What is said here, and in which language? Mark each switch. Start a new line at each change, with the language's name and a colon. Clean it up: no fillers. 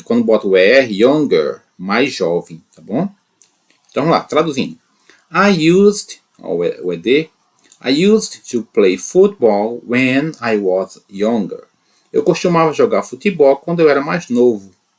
Portuguese: Quando bota o ER, younger, mais jovem, tá bom? Então, vamos lá, traduzindo.
English: I used, ó, o ED, I used to play football when I was younger.
Portuguese: Eu costumava jogar futebol quando eu era mais novo.